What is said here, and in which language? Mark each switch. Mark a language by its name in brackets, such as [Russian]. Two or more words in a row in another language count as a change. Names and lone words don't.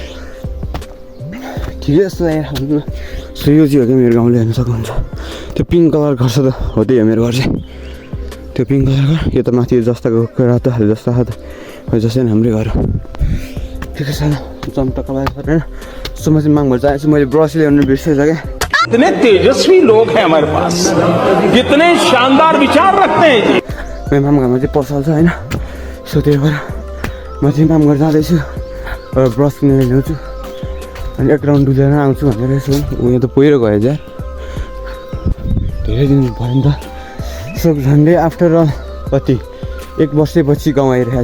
[Nepali] ठिकै जस्तो लागेर सो यो चाहिँ हो क्या मेरो गाउँले हेर्नु सक्नुहुन्छ त्यो [English] pink colour [Nepali] घर छ त हो त्यही हो मेरो घर चाहिँ त्यो [English] pink colour [Nepali] घर यो त माथि जस्ताको रातो खाले जस्ता खाले हो जस्तै हाम्रै घर हो ठिकै छ चम्टक्क बाहिर होइन सो म चाहिँ मागभर चाहिँ मैले ब्रस ल्याउनु बिर्सेछ क्या [Hindi] कितने तेजस्वी लोग हैं हमारे पास कितने शानदार विचार रखते हैं जी [Nepali] मेरो मामा घरमा चाहिँ पसल छ होइन सो त्यही भएर म चाहिँ काम गरेर जाँदैछु ब्रस किनेर ल्याउँछु अनि एक राउन्ड डुलेर आउँछु भनेर यसो उयो त पहिरो गयो यार धेरै दिन भयो नि त सो झन्डै आफ्टर कति 1 वर्षपछि गाउँ आइरहेको